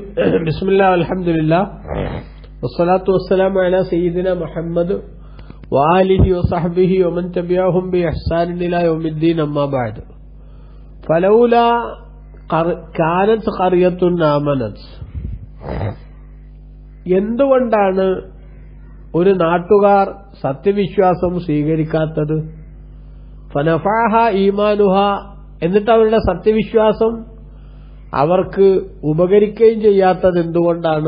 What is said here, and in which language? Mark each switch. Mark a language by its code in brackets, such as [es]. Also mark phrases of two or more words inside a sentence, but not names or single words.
[ar] بسم الله والحمد لله والصلاة والسلام على سيدنا محمد وآله وصحبه ومن تبعهم بإحسان إلى يوم الدين. أما بعد. فلولا كانت قرية آمنت. [ml] എന്തുകൊണ്ടാണ് ഒരു നാട്ടുകാർ സത്യവിശ്വാസം സ്വീകരിക്കാത്തത്? [ar] فنفعها إيمانها, [ml] എന്നിട്ട് അവരുടെ സത്യവിശ്വാസം അവർക്ക് ഉപകരിക്കുകയും ചെയ്യാത്തത് എന്തുകൊണ്ടാണ്?